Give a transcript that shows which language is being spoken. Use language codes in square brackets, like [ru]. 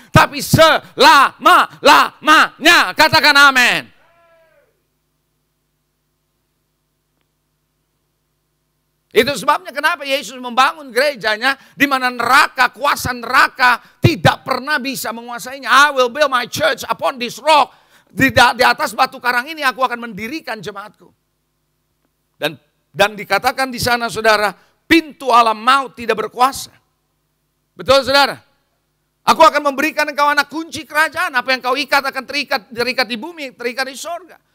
[id] Tapi selama-lamanya. Katakan amin. Itu sebabnya kenapa Yesus membangun gerejanya di mana neraka, kuasa neraka tidak pernah bisa menguasainya. [en] I will build my church upon this rock. [id] Di atas batu karang ini aku akan mendirikan jemaatku. Dan dikatakan di sana saudara, pintu alam maut tidak berkuasa. Betul saudara? Aku akan memberikan engkau anak kunci kerajaan. Apa yang kau ikat akan terikat di bumi, terikat di sorga.